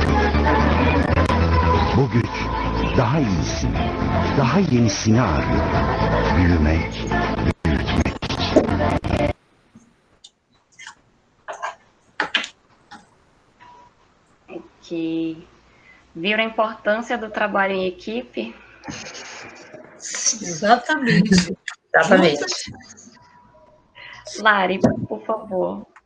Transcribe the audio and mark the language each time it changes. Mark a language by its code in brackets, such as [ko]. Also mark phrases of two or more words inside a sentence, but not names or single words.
[tr] Bu güç daha iyisini, daha yenisini arıyor. Büyümek, büyütmek için. [pt] Que viram a importância do trabalho em equipe? Exatamente. Exatamente. Lari, por favor.